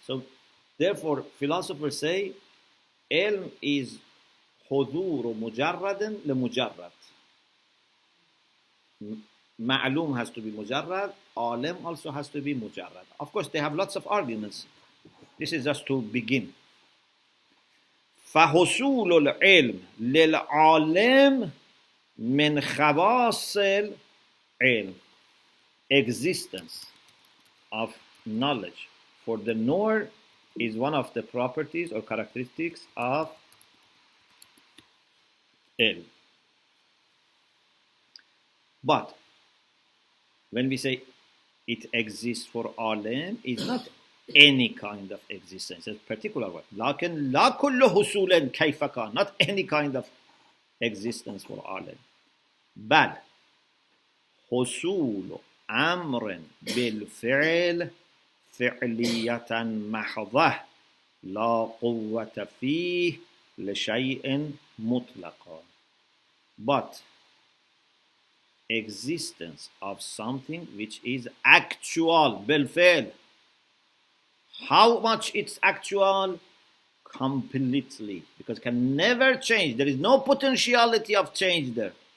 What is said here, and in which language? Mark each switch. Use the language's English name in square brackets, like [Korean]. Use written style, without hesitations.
[English] So therefore, philosophers say ilm is [Arabic] حضور مجرد لمجرد. [English] Ma'lum has to be mujarrad, alim also has to be mujarrad. Of course, they have lots of arguments. This is just to begin. [Arabic] فحصول العلم للعالم من خواص العلم. [English] Existence of knowledge for the knower is one of the properties or characteristics of ilm. But when we say it exists for alim, it's not any kind of existence, it's a particular one. [Arabic] لكن لا كل حصول كيف كان, [English] not any kind of existence for alim. [Arabic] بل حصول أمر بالفعل فعلية محضة لا قوة فيه لشيء مطلقا. [English] But existence of something which is actual [Arabic] بالفعل. [English] How much it's actual? Completely, because it can never change. There is no potentiality of change there.